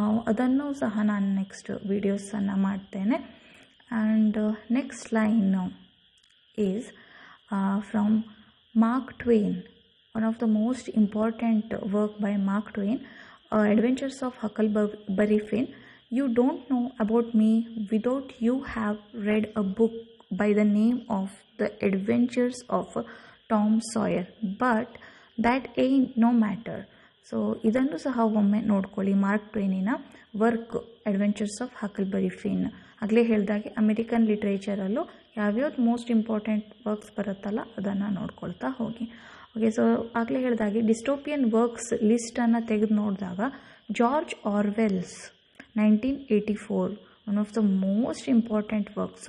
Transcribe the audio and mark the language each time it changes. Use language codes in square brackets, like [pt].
[kn] ಅದನ್ನು ಸಹ ನಾನು ನೆಕ್ಸ್ಟ್ ವೀಡಿಯೋಸನ್ನು ಮಾಡ್ತೇನೆ. [en] And next line is from Mark Twain, one of the most important work by Mark Twain, adventures of Huckleberry Finn. You don't know about me without you have read a book by the name of The Adventures of Tom Sawyer, but that ain't no matter. [kn] So ಇದನ್ನು ಸಹ ಒಮ್ಮೆ ನೋಡ್ಕೊಳ್ಳಿ. Mark ಟ್ವೇನಿನ work adventures of ಹಕಲ್ಬರಿ fin. ಆಗಲೇ ಹೇಳಿದಾಗೆ American ಲಿಟ್ರೇಚರಲ್ಲೂ ಯಾವ್ಯಾವ್ದು most important works ಬರುತ್ತಲ್ಲ ಅದನ್ನು ನೋಡ್ಕೊಳ್ತಾ ಹೋಗಿ. ಓಕೆ. ಸೊ ಆಗಲೇ ಹೇಳಿದಾಗೆ ಡಿಸ್ಟೋಪಿಯನ್ ವರ್ಕ್ಸ್ ಲಿಸ್ಟನ್ನು ತೆಗೆದು ನೋಡಿದಾಗ George ಆರ್ವೆಲ್ಸ್ 1984 [en] One of the most important work.